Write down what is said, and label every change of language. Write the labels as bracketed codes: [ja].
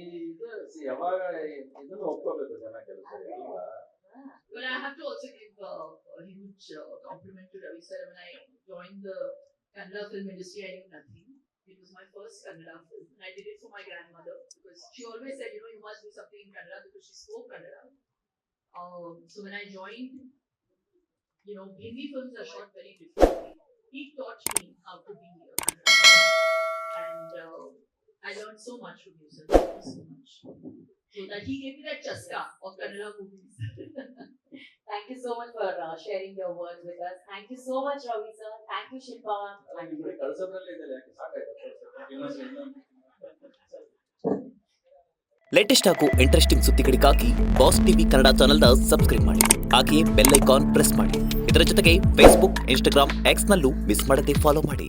[kn] ಇದು ಯಾವಾಗ ಇದನ್ನು ಒಪ್ಕೋಬೇಕು ಜನ ಕೆಲಸ ಅಲ್ವಾ? [en] But I have to also give a huge compliment to Ravi sir. When I joined the Kannada film industry, I knew nothing. It was my first Kannada film, and I did it for my grandmother because she always said, you know, you must do something in Kannada because she spoke Kannada. So when I joined, you know, Hindi films are shot very differently. He taught me how to be a Kannada, and I learned so much from you, sir. Thank you so much. So that he gave me that chaska of Kannada movies. Thank you so much for sharing your words with us. Thank you so much, Ravi sir. Thank you, Shilpa. [kn] ನಿಮ್ಗೆ ಕಳ್ಸೋದ್ರಲ್ಲೇ ಇದೆ ಯಾಕೆ ಸಾಕಾಯ್ತು ಇನ್ನೊಂದು latest ಹಾಗೂ interesting ಸುದ್ದಿಗಳಿಗಾಗಿ boss TV Kannada ಚಾನೆಲ್ನ subscribe ಮಾಡಿ. ಹಾಗೆಯೇ ಬೆಲ್ ಐಕಾನ್ ಪ್ರೆಸ್ ಮಾಡಿ. ಇದರ ಜೊತೆಗೆ ಫೇಸ್ಬುಕ್, ಇನ್ಸ್ಟಾಗ್ರಾಮ್, ಎಕ್ಸ್ನಲ್ಲೂ ಮಿಸ್ ಮಾಡದೆ ಫಾಲೋ ಮಾಡಿ.